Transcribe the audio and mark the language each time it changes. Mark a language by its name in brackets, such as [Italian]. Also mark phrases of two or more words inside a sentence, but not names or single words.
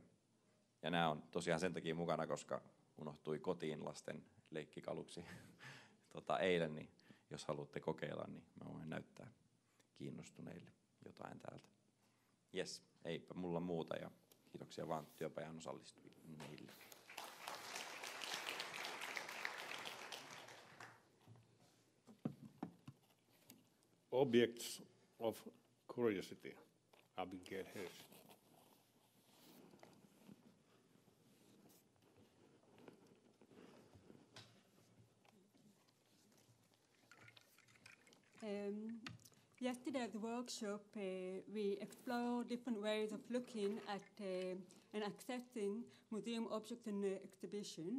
[Finnish] Ja nämä on tosiaan sen takia mukana, koska unohtui kotiin lasten leikkikaluksi eilen, niin jos haluatte kokeilla, niin mä voin näyttää kiinnostuneille jotain täältä. Jes, eipä mulla muuta ja kiitoksia vaan työpajan osallistujille. [English] Objects of curiosity, Abigail Hirsch. Yesterday at the workshop, we explored different ways of looking at and accessing museum objects in the exhibition.